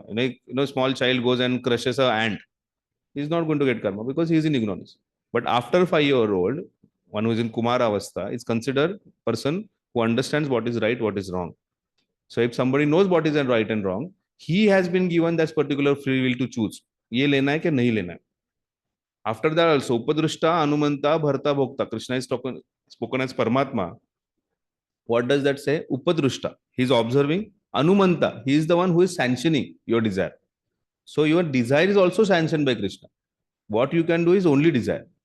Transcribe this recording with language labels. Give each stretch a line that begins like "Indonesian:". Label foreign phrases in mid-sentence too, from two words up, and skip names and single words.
English: Small child goes and crushes an ant. He's not going to get karma because he is in ignorance. But after 5-year-old, one who is in
Sanskrit: Kumara Avastha
English: is considered person who understands what is right, what is wrong. So if somebody knows what is right and wrong, he has been given that particular free will to choose.
Hindi: Ye lena hai ke nahi lena hai.
English: After that also,
Sanskrit: Upadrushta, Anumanta, Bharta, Bhokta.
English: Krishna is spoken as Paramatma. What does that say? Upadrushta. He is observing. Anumanta. He is the one who is sanctioning your desire. So your desire is also sanctioned by Krishna. What you can do is only desire.